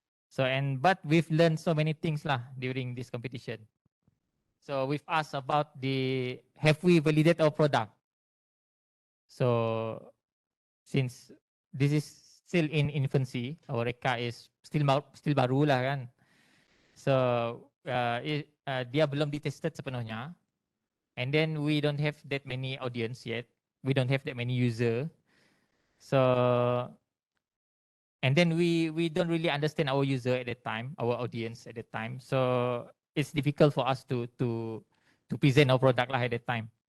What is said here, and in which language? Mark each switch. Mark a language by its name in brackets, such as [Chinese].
[English] So but we've learned so many things lah during this competition. So we've asked about have we validated our product? So since this is still in infancy, our REKA is still [Malay] baru lah kan. So dia belum ditested sepenuhnya. [English] And then we don't have that many audience yet. We don't have that many user. So, and then we don't really understand our user at that time, our audience at that time. So it's difficult for us to present our product lah at that time.